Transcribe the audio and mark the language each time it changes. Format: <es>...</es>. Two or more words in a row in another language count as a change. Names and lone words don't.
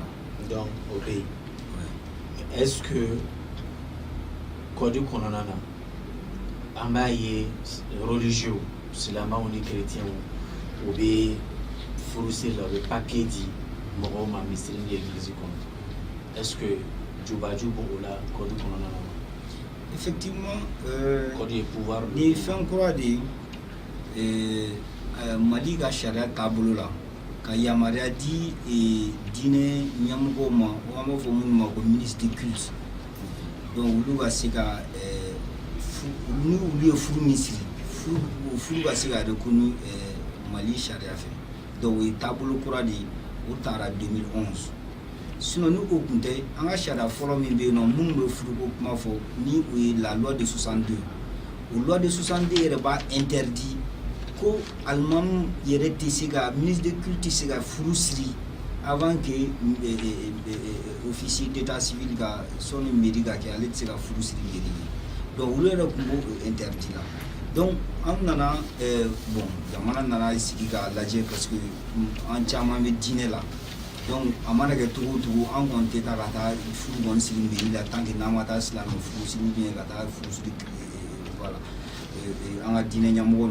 <bm>Donc o bɛ yen</bm> <fr>est-ce que</fr> <bm>kɔdi kɔnɔna na an b'a ye religieux silamɛw ni chrétiens o bɛ furusiri la o bɛ papier di mɔgɔw ma misiri ni église kɔnɔ</bm> <fr>est-ce que</fr> <bm>jubaju b'o la kɔdi kɔnɔna na wa?</bm> <fr>Effectivement</fr> <bm>kɔdi ye pouvoir ni fɛn kura de ye Mali ka sariya taabolo la ka yamaruya di diinɛ ɲɛmɔgɔw ma an b'a fɔ minnu ma ko</bm> <fr>ministre du culte</fr> <bm>donc olu ka se ka ni olu ye furu min siri furu ka se ka reconnu Mali sariya fɛ donc o ye taabolo kura de ye o taara 2011</bm> <fr>sinon nous au</fr> <bm>kun tɛ an ka sariya fɔlɔ min bɛ yen nɔ minnu bɛ furuko kuma fɔ ni o ye</bm> <fr>la loi de 62</fr> <bm>o</bm> <fr>loi de 62</fr> <bm>yɛrɛ b'a interdit ko alimamu yɛrɛ tɛ se ka</bm> <fr>ministre de culte</fr> <bm>tɛ se ka furu siri</bm> <fr>avant que officier d'état civil</fr> <bm>ka sɔnni mairie ka kɛ ale tɛ se ka furu siri mairie ye donc olu yɛrɛ tun b'o interdit la donc an nana bon jamana nana sigi k'a lajɛ parce que an caman bɛ diinɛ la donc a mana kɛ cogo o cogo an kɔni tɛ taa ka taa furu kɔni siri mairie la</bm> <fr>tant que</fr> <bm>n'an ma taa silamɛ furu siri</bm> <fr>ou bien</fr> <bm>ka taa furu siri voilà an ka diinɛ ɲɛmɔgɔ.</bm>